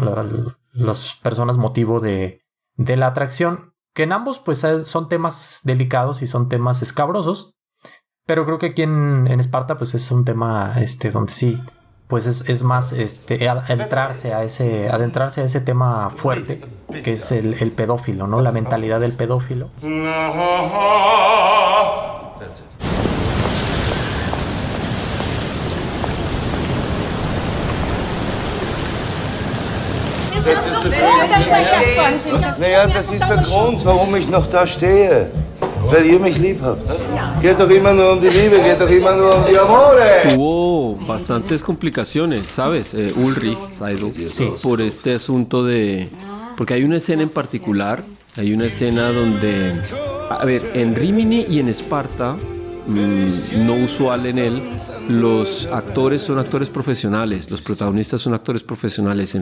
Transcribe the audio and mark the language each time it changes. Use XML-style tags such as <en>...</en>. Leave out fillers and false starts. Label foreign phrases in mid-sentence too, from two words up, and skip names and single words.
<es>Las personas motivo de la atracción, que en ambos, pues, son temas delicados y son temas escabrosos. Pero creo que aquí en Esparta, pues es un tema donde sí, pues es más adentrarse a ese tema fuerte, que es el pedófilo, ¿no? La mentalidad del pedófilo.</es> <de>Naja, das ist der Grund, warum ich noch da stehe. Weil ihr mich lieb habt. Geht doch immer nur um die Liebe, geht doch immer nur um die Amore.</de> <es>Hubo bastantes complicaciones, ¿sabes? Ulrich Seidel, sí, por este asunto de... Porque hay una escena en particular, hay una escena donde... A ver, en Rimini y en Esparta, no usual en él, los actores son actores profesionales, los protagonistas son actores profesionales.</es>